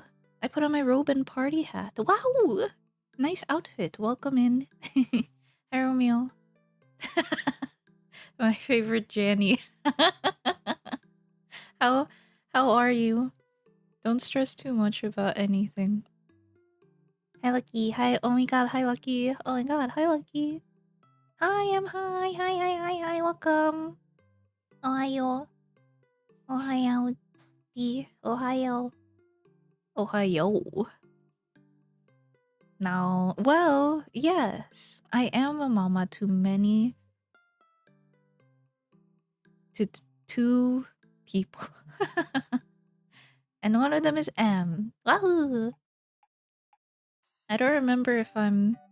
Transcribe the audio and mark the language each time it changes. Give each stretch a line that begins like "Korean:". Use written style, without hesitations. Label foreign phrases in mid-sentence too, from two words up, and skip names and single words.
English: I put on my robe and party hat. Wow! Nice outfit. Welcome in. Hi Romeo. My favorite Janny. how how are you? Don't stress too much about anything. Hi Lucky. Hi. Oh my god. Hi Lucky. Oh my god. Hi Lucky. Hi. Hi. Hi. Hi. Hi. Hi. Welcome.
Japanese: Ohayo. Ohayo. Ohio. Ohio.
English: Now, well, yes, I am a mama to many, two people, and one of them is M. Wahoo! I don't remember if I'm.